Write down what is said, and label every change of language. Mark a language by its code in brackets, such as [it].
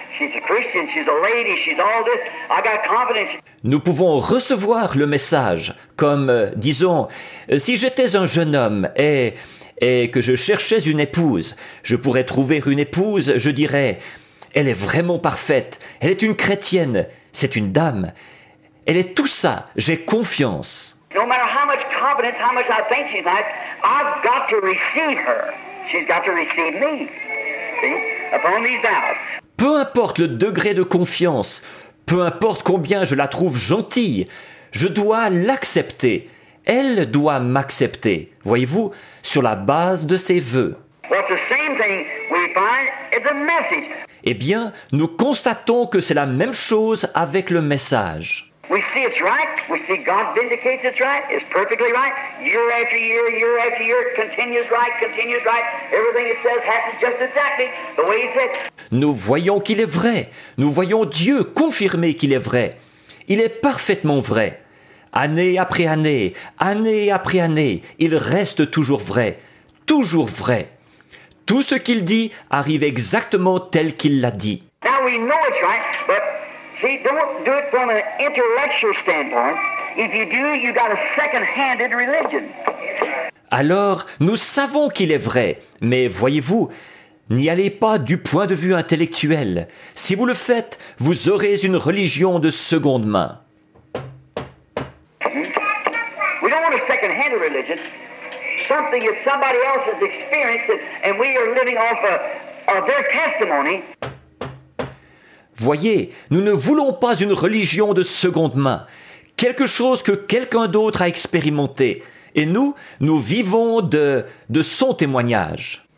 [en] She's a Christian. She's a lady. She's all this. I got confidence. [fr] Nous pouvons recevoir le message comme, disons, si j'étais un jeune homme et que je cherchais une épouse, je pourrais trouver une épouse, je dirais, elle est vraiment parfaite, elle est une chrétienne, c'est une dame, elle est tout ça, j'ai confiance. [en] No matter how much confidence, how much I think she's nice, I've got to receive her. She's got to receive me. See? Upon these vows. [fr] Peu importe le degré de confiance, peu importe combien je la trouve gentille, je dois l'accepter. Elle doit m'accepter, voyez-vous, sur la base de ses vœux. [en] Well, it's the same thing we find in the message. [fr] Eh bien, nous constatons que c'est la même chose avec le message. [en] We see it's right. We see God vindicates it's right. It's perfectly right. Year after year, year after year, continues right, continues right. Everything it says happens just exactly the way He said. [fr] Nous voyons qu'il est vrai. Nous voyons Dieu confirmer qu'il est vrai. Il est parfaitement vrai. Année après année, année après année, il reste toujours vrai. Toujours vrai. Tout ce qu'il dit arrive exactement tel qu'il l'a dit. [en] Now we know it's right, but see, don't do it from an intellectual standpoint. If you do, you got a second-handed religion. [fr] Alors, nous savons qu'il est vrai, mais voyez-vous, n'y allez pas du point de vue intellectuel. Si vous le faites, vous aurez une religion de seconde main. [en] We don't want a second-handed religion. Something that somebody else has experienced, and we are living off of their testimony. [fr] Voyez, nous ne voulons pas une religion de seconde main, quelque chose que quelqu'un d'autre a expérimenté. Et nous vivons de son témoignage.